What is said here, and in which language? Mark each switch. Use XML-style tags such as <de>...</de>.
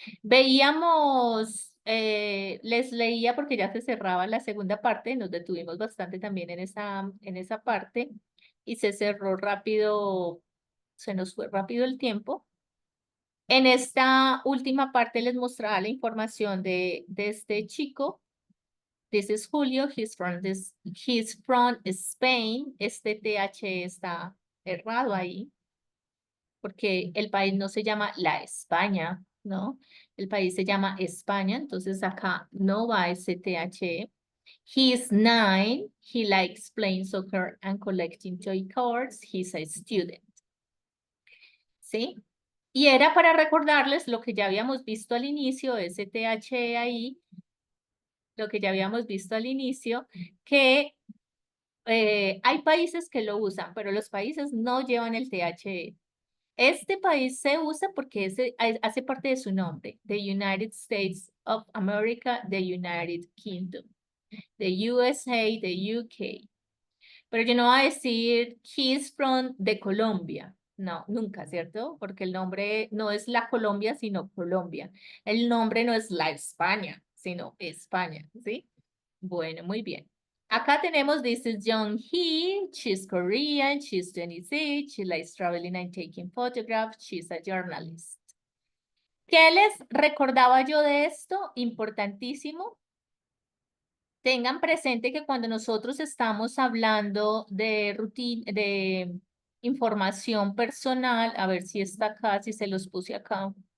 <es>Veíamos, les leía porque ya se cerraba la segunda parte, nos detuvimos bastante también en esa parte y se cerró rápido, se nos fue rápido el tiempo. En esta última parte les mostraba la información de este chico.</es> <en>This is Julio, he's from Spain.</en> <es>Este TH está errado ahí, porque el país no se llama la España, ¿no? El país se llama España, entonces acá no va ese TH.</es> <en>He's 9, he likes playing soccer and collecting toy cars, he's a student.</en> <es>¿Sí? Y era para recordarles lo que ya habíamos visto al inicio, ese TH ahí, lo que ya habíamos visto al inicio, que hay países que lo usan, pero los países no llevan el TH. Este país se usa porque hace parte de su nombre,</es> <en>the United States of America, the United Kingdom, the USA, the UK.</en> <es>Pero yo no voy a decir</es> <en>he's from de Colombia.</en> <es>No, nunca, ¿cierto? Porque el nombre no es la Colombia, sino Colombia. El nombre no es la España, sino España, ¿sí? Bueno, muy bien. Acá tenemos,</es> <en>this is Young Hee, she's Korean, she's 26, she likes traveling and taking photographs, she's a journalist.</en> <es>¿Qué les recordaba yo de esto? Importantísimo. Tengan presente que cuando nosotros estamos hablando de rutina, información personal, a ver si está acá, si se los puse acá.</es>